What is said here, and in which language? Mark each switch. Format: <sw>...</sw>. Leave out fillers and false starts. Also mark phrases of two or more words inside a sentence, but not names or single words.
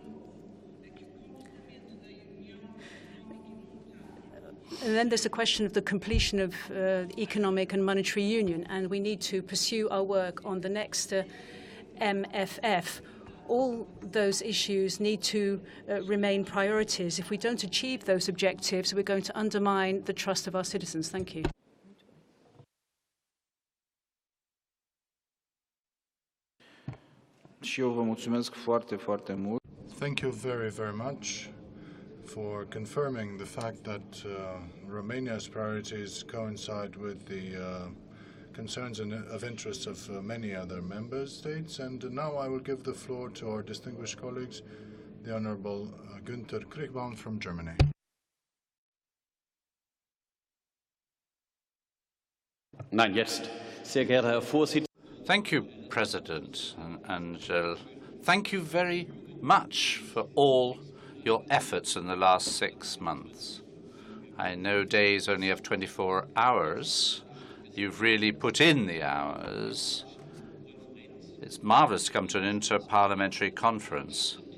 <en>And then there's the question of the completion of economic and monetary union, and we need to pursue our work on the next MFF. All those issues need to remain priorities. If we don't achieve those objectives, we're going to undermine the trust of our citizens. Thank you.</en> <ro>Și eu vă mulțumesc foarte, foarte mult.</ro> <en>Thank you very, very much for confirming the fact that Romania's priorities coincide with the concerns and of interest of many other member states. And now I will give the floor to our distinguished colleagues, the Honourable Günther Kriegbaum from Germany.</en> <de>Nein, jetzt. Sehr geehrter Herr Vorsitzender.</de> <en>Thank you, President, and thank you very much for all your efforts in the last 6 months. I know days only have 24 hours. You've really put in the hours. It's marvelous to come to an inter-parliamentary conference.</en>